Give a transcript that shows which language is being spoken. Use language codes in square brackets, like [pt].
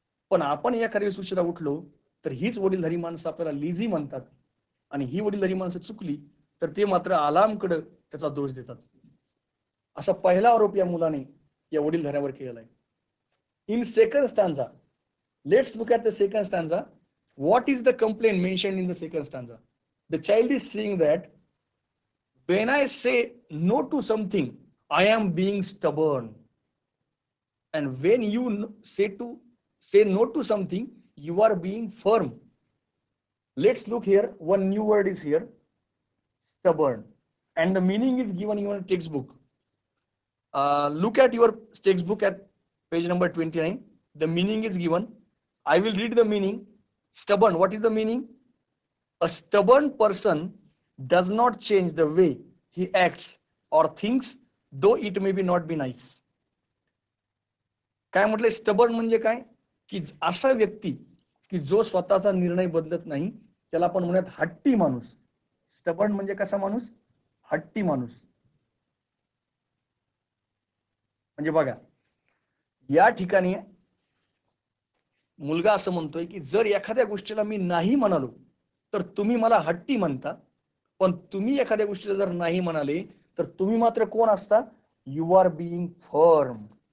[mr] पण आपण एखाद्या वेळेस उशिरा उठलो तर हीच वडीलधारी माणसं आपल्याला लेझी म्हणतात आणि ही वडीलधारी माणसं चुकली तर ते मात्र अलार्मकडे त्याचा दोष देतात. असा पहिला आरोप या मुलाने या वडीलधाऱ्यावर केलेला आहे. [en] In second stanza, let's look at the second stanza. What is the complaint mentioned in the second stanza? The child is saying that when I say no to something, I am being stubborn. And when you say no to something, you are being firm. Let's look here. One new word is here, stubborn. And the meaning is given in your textbook. Look at your textbook at page number 29. The meaning is given. I will read the meaning. Stubborn, what is the meaning? A stubborn person does not change the way he acts or thinks though it may be not be nice. [mr] काय म्हटलंय stubborn म्हणजे काय, की असा व्यक्ती की जो स्वतःचा निर्णय बदलत नाही त्याला आपण म्हणूयात हट्टी माणूस. स्टबर्न म्हणजे कसा माणूस, हट्टी माणूस. म्हणजे बघा या ठिकाणी मुलगा असं म्हणतोय की जर एखाद्या गोष्टीला मी नाही म्हणालो तर तुम्ही मला हट्टी म्हणता, पण तुम्ही एखाद्या गोष्टीला जर नाही म्हणाले तर तुम्ही मात्र कोण असता, [en] You are being firm.